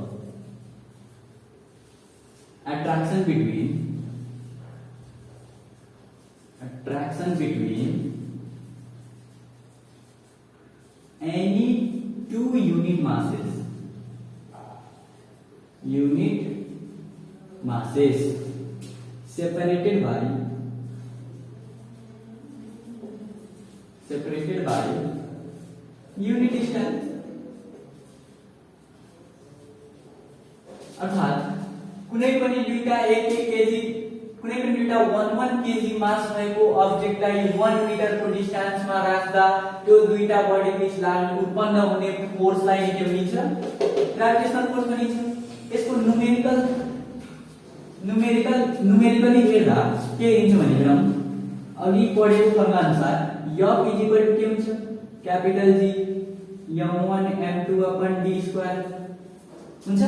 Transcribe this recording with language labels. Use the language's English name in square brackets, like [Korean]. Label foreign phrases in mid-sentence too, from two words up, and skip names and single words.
[English] attraction between any two unit masses separated by unit distance [Nepali] अर्थात कुनै पनि दुईटा 1 केजी कुनै पनि दुईटा 1 केजी मास रहेको अब्जेक्टलाई 1 मिटरको डिस्टेन्समा राख्दा त्यो दुईटा बडी बीच लाग्ने उत्पन्न हुने फोर्सलाई के भनिन्छ [English] gravitational force [Nepali] भनिन्छ। यसको न्यूमेरिकली हेर्दा के हुन्छ भने अघि पढेको फर्मुला अनुसार F के हुन्छ [English] capital G m1 m2 upon d square [Nepali] हुन्छ।